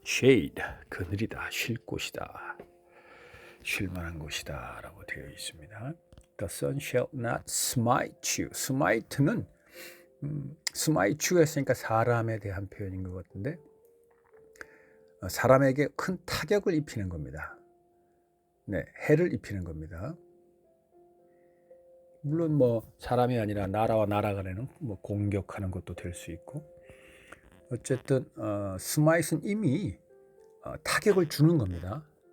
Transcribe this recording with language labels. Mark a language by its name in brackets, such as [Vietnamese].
[Korean] shade, 그늘이다, 쉴 곳이다, 쉴 만한 곳이다 라고 되어 있습니다. [English] The sun shall not smite you. [Korean] smite는 smite you 했으니까 사람에 대한 표현인 것 같은데 사람에게 큰 타격을 입히는 겁니다. 네, 해를 입히는 겁니다. 물론 뭐 사람이 아니라 나라와 나라 간에는 뭐 공격하는 것도 될 수 있고 어쨌든 smite는 이미 타격을 주는 겁니다.